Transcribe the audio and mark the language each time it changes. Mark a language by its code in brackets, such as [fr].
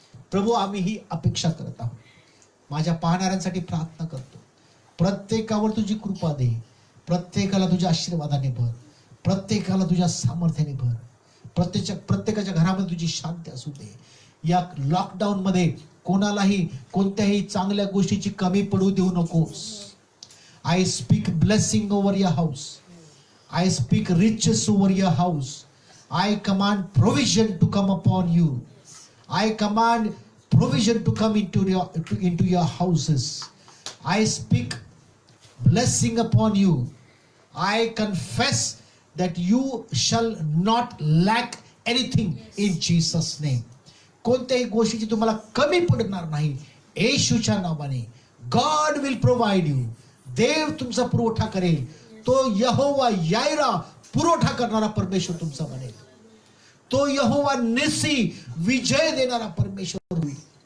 [mr] प्रभू आम्ही ही अपेक्षा करत आहोत. माझ्या पाहणाऱ्यांसाठी प्रार्थना करतो, प्रत्येकावर तुझी कृपा दे, प्रत्येकाला तुझ्या आशीर्वादाने भर, प्रत्येकाला तुझ्या सामर्थ्याने भर, प्रत्येकाच्या घरामध्ये तुझी शांती असू दे. या लॉकडाऊन मध्ये कोणालाही कोणत्याही चांगल्या गोष्टीची कमी पडू देऊ नकोस. [en] I speak blessing over your house. I speak riches over your house. I command provision to come upon you. I command provision to come into your houses. I speak blessing upon you. I confess that you shall not lack anything in Jesus' name. [mr] कोणत्याही गोष्टीची तुम्हाला कमी पडणार नाही येशूच्या नावाने. [en] God will provide you. [mr] देव तुमचा पुरवठा करेल. तो यहोवा यायरा पुरवठा करणारा परमेश्वर तुमचा बनेल. तो यहोवा निसी विजय देणारा परमेश्वर होईल.